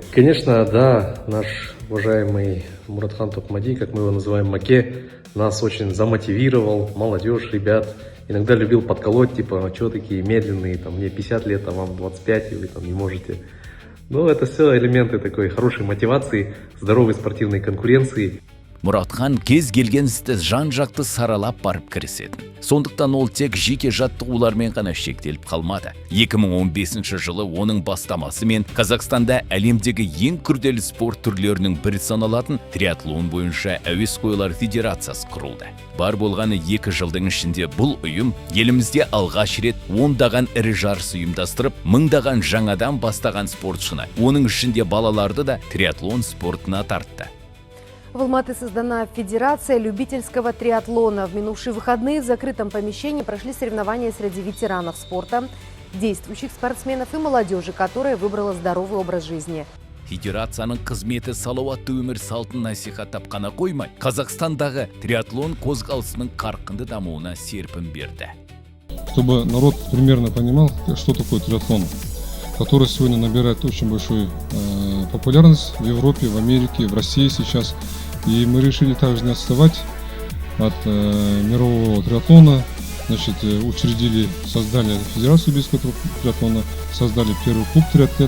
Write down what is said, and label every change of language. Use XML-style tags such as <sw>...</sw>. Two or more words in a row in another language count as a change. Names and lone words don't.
<ru>Конечно, да, наш уважаемый Мұратхан Тоқмәди, как мы его называем, Маке, нас очень замотивировал, молодежь, ребят. Иногда любил подколоть, типа, что такие медленные, мне 50 лет, а вам 25, и вы не можете. Это все элементы такой хорошей мотивации, здоровой спортивной конкуренции.</ru> <kk>Мұратхан кез келген істі жан-жақты саралап барып кірісетін. Сондықтан ол тек жеке жаттығулармен ғана шектеліп қалмады. 2015 жылы оның бастамасымен Қазақстанда әлемдегі ең күрделі спорт түрлерінің бірі саналатын триатлон бойынша әуесқойлар федерациясы құрылды. Бар болғаны 2 жылдың ішінде бұл ұйым елімізде алғаш рет 10-даған ірі жарыс ұйымдастырып, 1000-даған жаңадан бастаған спортшыны, оның ішінде балаларды да триатлон спортына тартты.</kk> <ru>В Алматы создана Федерация любительского триатлона. В минувшие выходные в закрытом помещении прошли соревнования среди ветеранов спорта, действующих спортсменов и молодежи, которая выбрала здоровый образ жизни.</ru> <kk>Федерацияның қызметі салауатты өмір салтын насихаттап қана қоймай, Қазақстандағы триатлон қозғалысының қарқынды дамуына серпін берді.</kk> <ru>Чтобы народ примерно понимал, что такое триатлон, который сегодня набирает очень большую популярность в Европе, в Америке, в России сейчас. И мы решили также не отставать от мирового триатлона. Учредили, создали Федерацию любительского триатлона, создали первый клуб триатлет.</ru>